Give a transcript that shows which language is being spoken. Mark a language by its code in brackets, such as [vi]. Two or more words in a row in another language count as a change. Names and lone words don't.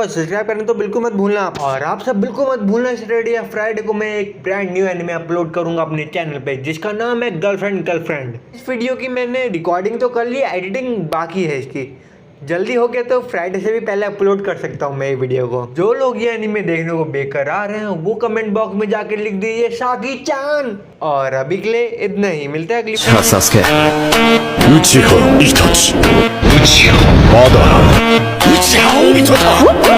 [hi] और सब्सक्राइब करना तो बिल्कुल मत भूलना। और आप सब बिल्कुल मत भूलना सैटरडे या फ्राइडे को मैं एक [en] brand new [hi] एनिमे अपलोड करूंगा अपने चैनल पे जिसका नाम है गर्लफ्रेंड। इस वीडियो की मैंने रिकॉर्डिंग तो कर ली, एडिटिंग बाकी है इसकी। जल्दी हो गया तो फ्राइडे से भी पहले अपलोड कर सकता हूँ मैं ये वीडियो को। जो लोग ये एनीमे देखने को बेकरार हैं वो [en] comment box [hi] में जाके लिख दीजिए शाकी चान। और अभी के लिए इतना ही, मिलते हैं अगली। サスケ内葉一つ内葉まだ内葉を見とった